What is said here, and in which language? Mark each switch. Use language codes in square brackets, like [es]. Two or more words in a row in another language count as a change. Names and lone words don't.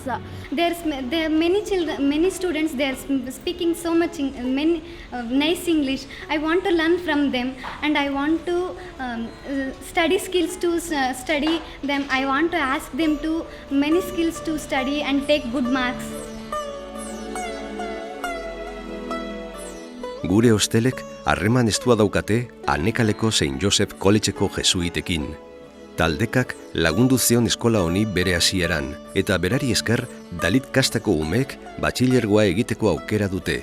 [en] There are many children, many students. They are speaking so much nice English. I want to learn from them, and I want to study skills to study them. I want to ask them to many skills to study and take good marks. [eu] Gure hostelek harreman estua daukate Anekaleko St. Joseph Koletxeko jesuitekin. Taldekak lagundu zion eskola honi bere hasieran, eta berari esker dalit kastako umeek batxilergoa egiteko aukera dute.